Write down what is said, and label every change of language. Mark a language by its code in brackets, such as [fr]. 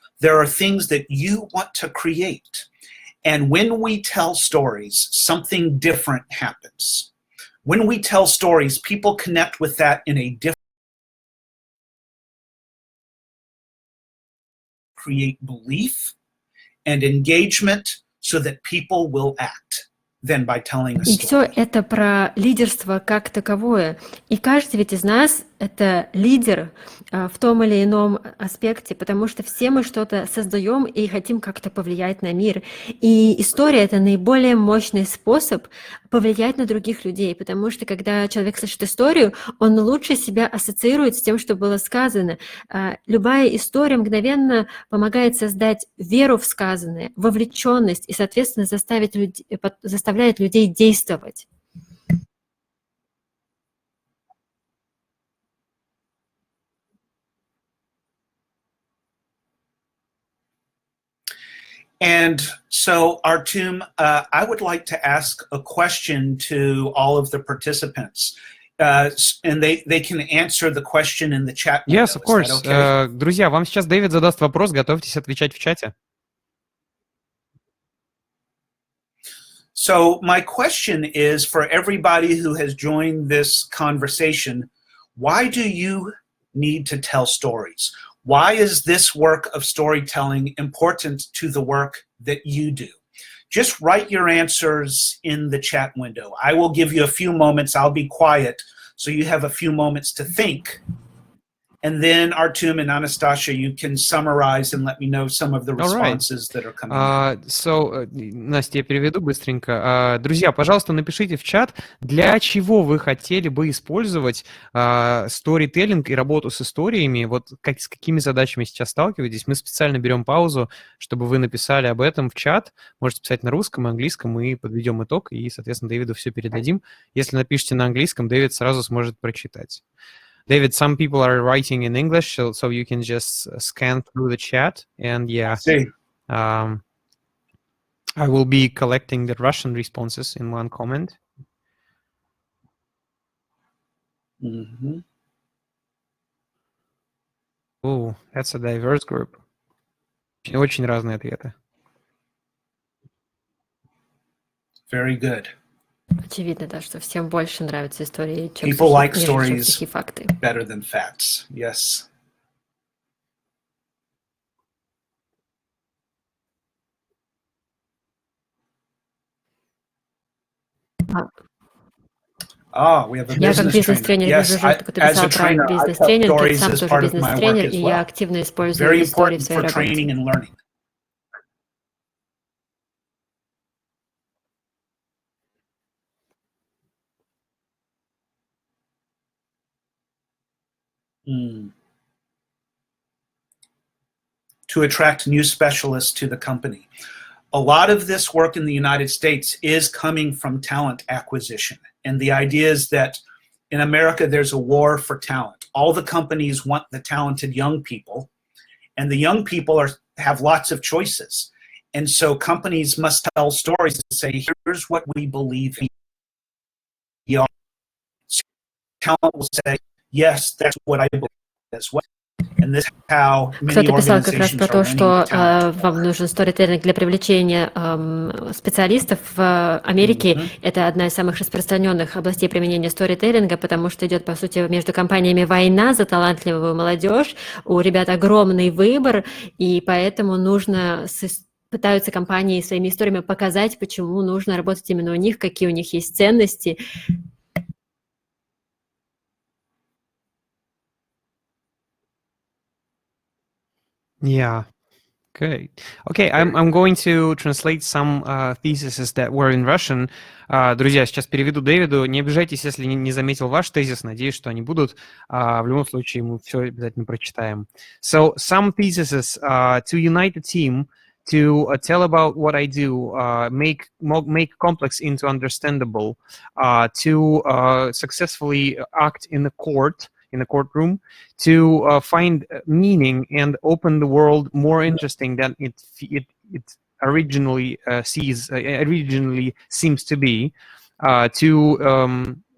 [en] there are things that you want to create. And when we tell stories, something different happens. When we tell stories, people connect with that in a different create belief and engagement so that people will act than by telling a [ru] И все [en] story. [ru] это про лидерство как таковое. И каждый ведь из нас — это лидер в том или ином аспекте, потому что все мы что-то создаем и хотим как-то повлиять на мир. И история — это наиболее мощный способ повлиять на других людей, потому что когда человек слышит историю, он лучше себя ассоциирует с тем, что было сказано. Любая история мгновенно помогает создать веру в сказанное, вовлеченность и, соответственно, заставляет людей действовать. [en] And so, Artem, I would like to ask a question to all of the participants. And they can answer the question in the chat window. Yes, of course. Is that okay? [ru] Друзья, вам сейчас Дэвид задаст вопрос, готовьтесь отвечать в чате. [en] So my question is for everybody who has joined this conversation, why do you need to tell stories? Why is this work of storytelling important to the work that you do? Just write your answers in the chat window. I will give you a few moments. I'll be quiet so you have a few moments to think. And then Artem and Anastasia, you can summarize and let me know some of the responses that are coming in. [ru] Настя, я переведу быстренько. Друзья, пожалуйста, напишите в чат, для чего вы хотели бы использовать сторителлинг и работу с историями, вот с какими задачами сейчас сталкиваетесь. Мы специально берем паузу, чтобы вы написали об этом в чат. Можете писать на русском и английском, мы подведем итог и, соответственно, Дэвиду все передадим. Если напишите на английском, Дэвид сразу сможет прочитать. [en] David, some people are writing in English, so you can just scan through the chat. And yeah, I will be collecting the Russian responses in one comment. Mm-hmm. Oh, that's a diverse group. [ru] Очень разные ответы. [en] Very good. [ru] Очевидно, да, что всем больше нравятся истории, чем [en] People like [ru] нежели [en] stories [ru] сухие факты. [en] better than facts. Yes. We have a [ru] Я как [en] business [ru] бизнес-тренер [en] trainer. [ru] вижу, что ты писал про бизнес-тренинг, ты сам тоже бизнес-тренер, и я активно использую истории в своей работе. [en] Very important for training and learning. To attract new specialists to the company. A lot of this work in the United States is coming from talent acquisition. And the idea is that in America, there's a war for talent. All the companies want the talented young people, and the young people have lots of choices. And so companies must tell stories and say, here's what we believe in. Talent will say, yes, that's what I believe as well. [ru] Кто-то писал как раз про то, что вам нужен сторителлинг для привлечения специалистов. В Америке это одна из самых распространенных областей применения сторителлинга, потому что идет, по сути, между компаниями война за талантливую молодежь. У ребят огромный выбор, и поэтому пытаются компании своими историями показать, почему нужно работать именно у них, какие у них есть ценности. [en] Yeah. Good. Okay, I'm going to translate some theses that were in Russian. [ru] Друзья, сейчас переведу Дэвиду. Не обижайтесь, если не заметил ваш тезис. Надеюсь, что они будут. В любом случае, мы все обязательно прочитаем. [en] So, some theses to unite the team, to tell about what I do, make complex into understandable, to successfully act in the courtroom, to find meaning and open the world more interesting than it originally seems to be, to